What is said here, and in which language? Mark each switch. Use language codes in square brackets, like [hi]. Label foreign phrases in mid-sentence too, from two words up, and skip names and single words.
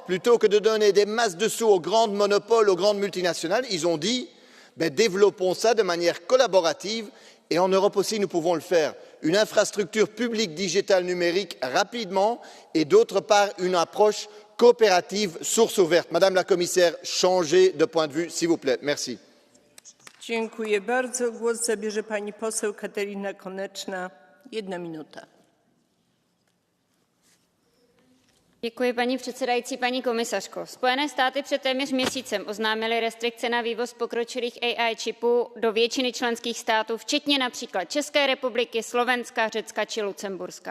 [fr] Plutôt que de donner des masses de sous aux grands monopoles, aux grandes multinationales, ils ont dit développons ça de manière collaborative, et en Europe aussi nous pouvons le faire. Une infrastructure publique digitale numérique rapidement, et d'autre part une approche coopérative, source ouverte. Madame la Commissaire, changez de point de vue, s'il vous plaît. Merci. [pl] Dziękuję bardzo. Głos zabierze pani poseł Katarina Koneczna. 1 minuta. [cs] Děkuji, paní předsedající, paní komisařko. Spojené státy před téměř měsícem oznámily restrikce na vývoz pokročilých AI čipů do většiny členských států, včetně například České republiky, Slovenska, Řecka či Lucemburska.